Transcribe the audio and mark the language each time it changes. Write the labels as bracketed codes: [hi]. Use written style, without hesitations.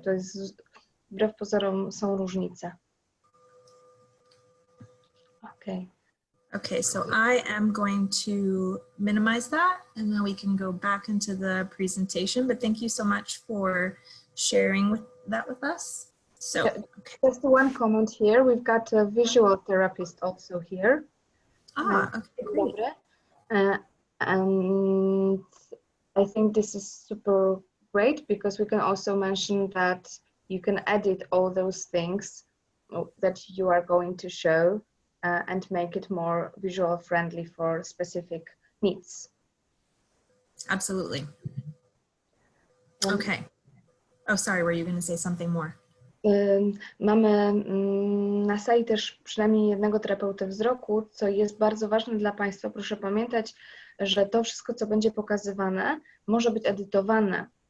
[pl] To jest, wbrew pozorom, są różnice. [en] Okay. Okay, so I am going to minimize that and then we can go back into the presentation, but thank you so much for sharing that with us. So, okay. Just one comment here. We've got a visual therapist also here. Okay, great. And I think this is super great because we can also mention that you can edit all those things that you are going to show and make it more visual friendly for specific needs. Absolutely. Okay. Oh, sorry, were you going to say something more? [pl] Mamy na sali też przynajmniej jednego terapeutę wzroku, co jest bardzo ważne dla Państwa. Proszę pamiętać, że to wszystko, co będzie pokazywane, może być edytowane.